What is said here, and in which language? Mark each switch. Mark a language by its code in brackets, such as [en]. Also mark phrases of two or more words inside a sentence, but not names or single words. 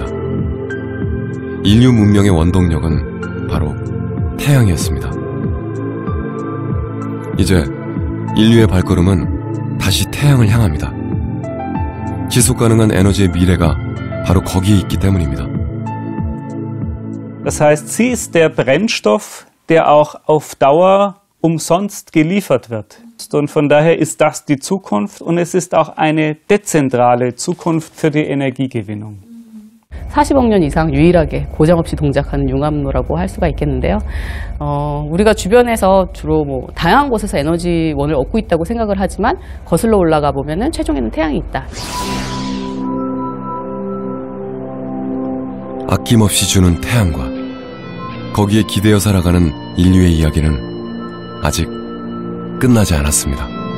[ko] 인류 문명의 원동력은 바로 태양이었습니다. 이제 인류의 발걸음은 다시 태양을 향합니다. 지속가능한 에너지의 미래가 바로 거기에 있기 때문입니다. [de] Das heißt, sie ist der Brennstoff, der auch auf Dauer umsonst geliefert wird. Und von daher ist das die Zukunft und es ist auch eine dezentrale Zukunft für die Energiegewinnung. [ko] 40억 년 이상 유일하게 고정없이 동작하는 융합로라고 할 수가 있겠는데요. 우리가 주변에서 주로 다양한 곳에서 에너지원을 얻고 있다고 생각을 하지만 거슬러 올라가 보면은 최종에는 태양이 있다. 아낌없이 주는 태양과 거기에 기대어 살아가는 인류의 이야기는 아직 끝나지 않았습니다.